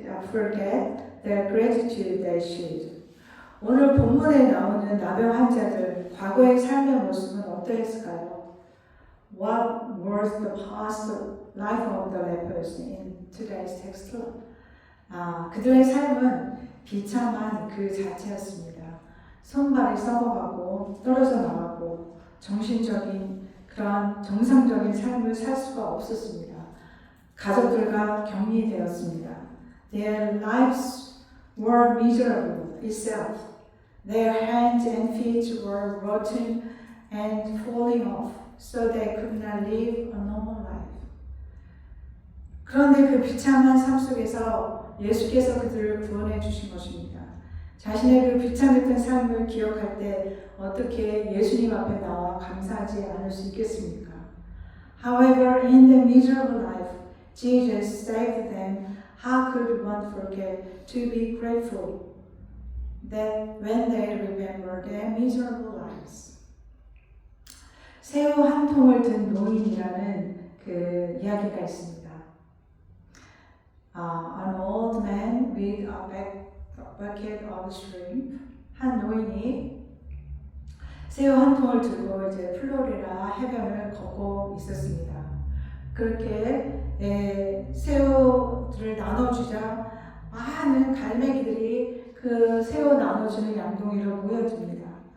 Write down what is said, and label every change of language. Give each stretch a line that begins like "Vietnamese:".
English: forget the gratitude they should.
Korean: 오늘 본문에 나오는 나병 환자들 과거의 삶의 모습은 어떠했을까요?
English: What was the past life of the lepers in today's text?
Korean: 그들의 삶은 비참한 그 자체였습니다. 손발이 썩어가고 떨어져 나가고 정신적인 그런 정상적인 삶을 살 수가 없었습니다. 가족들과 격리되었습니다.
English: Their lives were miserable itself. Their hands and feet were rotten and falling off, so they could not live a normal life.
Korean: 그런데 그 비참한 삶 속에서 예수께서 그들을 구원해 주신 것입니다. 자신의 그 비참했던 삶을 기억할 때 어떻게 예수님 앞에 나와 감사하지 않을 수 있겠습니까?
English: However, in the miserable life Jesus saved them, how could one forget to be grateful that when they remember their miserable lives?
Korean: 새우 한 통을 든 노인이라는 그 이야기가 있습니다.
English: An old man with a bucket of shrimp.
Korean: 한 노인이 새우 한 통을 들고 이제 플로리다 해변을 걷고 있었습니다. 그렇게 새우들을 나눠주자 많은 갈매기들이 그 새우 나눠주는 양동이로 모여듭니다.